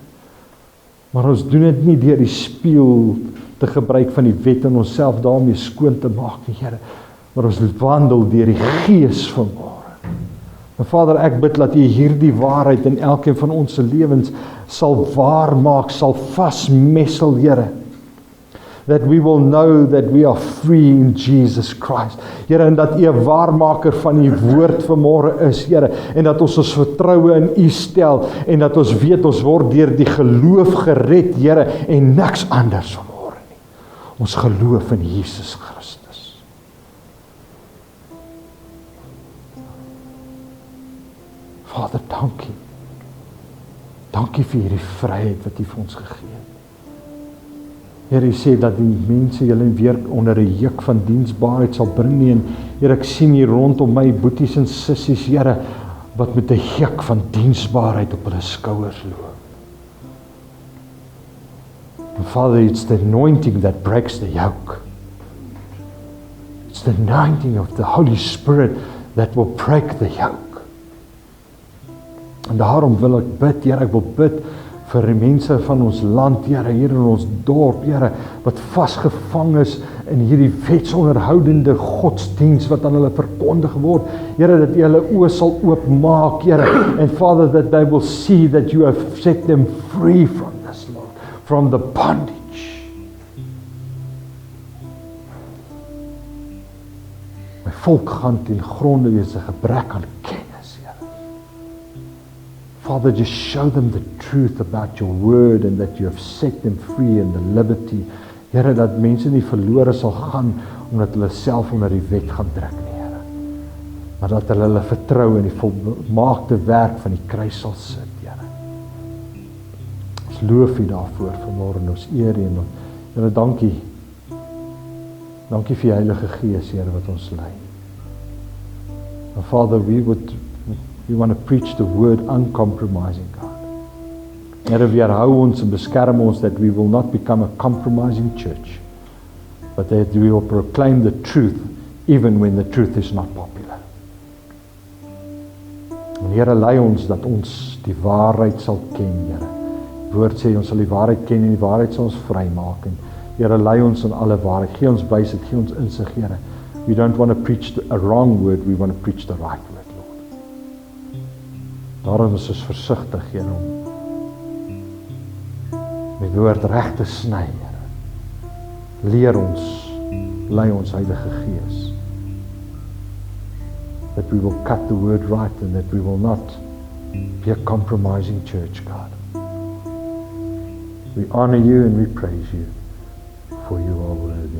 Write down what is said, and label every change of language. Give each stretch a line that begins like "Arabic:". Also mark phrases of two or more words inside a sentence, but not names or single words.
Afrikaans: Maar ons doen dit nie deur die spieël te gebruik van die wet en onsself daarmee skoon te maak, Here. Maar ons wandel deur die Gees van môre. En Vader, ek bid dat U hierdie waarheid in elkeen van ons se lewens sal waar maak, sal vasmessel, Here.
English: That we will know that we are free in Jesus Christ.
Afrikaans: Here, en dat U 'n waarmaker van U woord vanmôre is, Here, en dat ons vertroue in U stel, en dat ons weet ons word deur die geloof gered, Here, en niks anders vanmôre nie. Ons geloof in Jesus Christus. Vader, dankie. Dankie vir hierdie vryheid wat U vir ons gegee het. Here, U sê dat die mense julle weer onder 'n juk van diensbaarheid sal bring nie. En Here, ek sien hier rondom my boeties en sissies, Here, wat met 'n juk van diensbaarheid op hulle skouers loop.
English: And Father, it's the anointing that breaks the yoke. It's the anointing of the Holy Spirit that will break the yoke.
Afrikaans: En daarom wil ek bid, Here, ek wil bid vir die mense van ons land, Here, hier in ons dorp, Here, wat vasgevang is in hierdie wetsonderhoudende godsdiens wat aan hulle verkondig word. Here, dat U hulle oë sal oopmaak, Here,
English: and Father, that they will see that You have set them free from this, Lord, from the bondage.
Afrikaans: My volk gaan ten gronde wees 'n gebrek aan kennis.
English: Father, just show them the truth about Your word and that You have set them free in the liberty.
Afrikaans: Here, dat mense nie verlore sal gaan omdat hulle self onder die wet gaan druk nie, Here. Maar dat hulle vertrou in die volmaakte werk van die kruis sal sit, Here. Ons loof U daarvoor vanmôre en ons eer U. Here, dankie. Dankie vir die Heilige Gees, Here, wat ons lei.
English: And Father, we want to preach the word uncompromising, God.
Afrikaans: Here, weerhou ons en beskerm ons
English: that we will not become a compromising church, but that we will proclaim the truth even when the truth is not popular.
Afrikaans: En Here, lei ons dat ons die waarheid sal ken, Here. Die woord sê ons sal die waarheid ken en die waarheid sal ons vrymaak. En Here, lei ons in alle waarheid. Gee ons wysheid, gee ons insig, Here.
English: We don't want to preach a wrong word, we want to preach the right word.
Afrikaans: Daarom is ons versigtig, Here, om met woord reg te sny, Here. Leer ons, lei ons Heilige Gees,
English: that we will cut the word right and that we will not be a compromising church, God. We honor You and we praise You, for You are worthy.